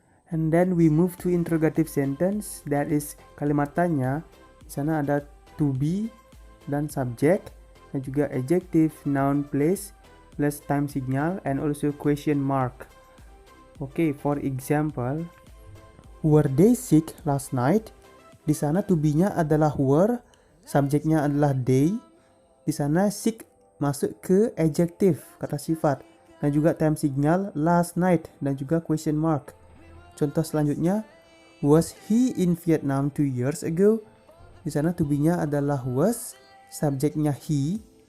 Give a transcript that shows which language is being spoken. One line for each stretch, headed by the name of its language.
English: And then we move to interrogative sentence, that is
Indonesian: kalimat tanya. Di sana ada to be dan subject dan juga adjective, noun, place plus time signal
English: and also question mark. Okay, for example, were they sick last night?
Indonesian: Di sana to be-nya adalah were, subjeknya adalah they. Di sana sick masuk ke adjective, kata sifat, dan juga time signal last night dan juga question mark. Contoh selanjutnya,
English: was he in Vietnam 2 years ago?
Indonesian: Di sana to be-nya adalah was, subjeknya he.